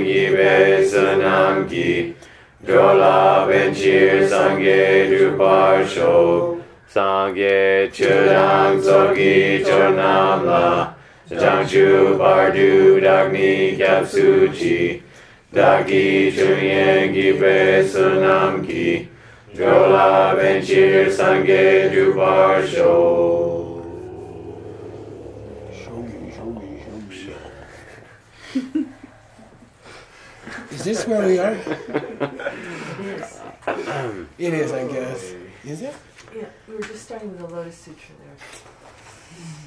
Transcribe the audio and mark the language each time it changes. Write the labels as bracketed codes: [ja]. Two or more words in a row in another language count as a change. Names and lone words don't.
[bo] བགྱིས་པའི་བསོད་ནམས་ཀྱིས་འགྲོ་ལ་ཕན་ཕྱིར་སངས་རྒྱས་འགྲུབ་པར་ཤོག སངས་རྒྱས་ཆོས་དང་ཚོགས་ཀྱི་མཆོག་རྣམས་ལ། བྱང་ཆུབ་བར་དུ་བདག་ནི་སྐྱབས་སུ་མཆི། བདག་གིས་སྦྱིན་སོགས་བགྱིས་པའི་བསོད་ནམས་ཀྱིས། འགྲོ་ལ་ཕན་ཕྱིར་སངས་རྒྱས་འགྲུབ་པར་ཤོག. [en] Is this where we are? It is, I guess. Is it? Yeah, we were just starting with the Lotus Sutra there.